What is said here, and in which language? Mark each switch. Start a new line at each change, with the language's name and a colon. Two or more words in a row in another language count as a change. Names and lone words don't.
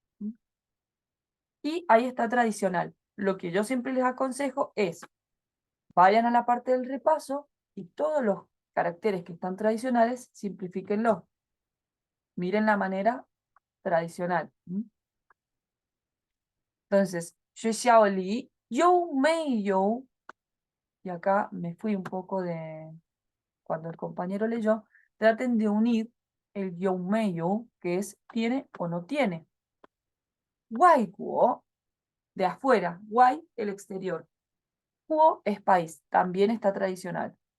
Spanish: Y ahí está tradicional. Lo que yo siempre les aconsejo es, vayan a la parte del repaso y todos los caracteres que están tradicionales, simplifíquenlos. Miren la manera tradicional. Entonces,
Chinese: 学校里有没有,
Spanish: y acá me fui un poco de cuando el compañero leyó, traten de unir el
Chinese: 有没有,
Spanish: que es tiene o no tiene.
Chinese: 外国,
Spanish: de afuera, 外, el exterior. Guo es país, también está tradicional.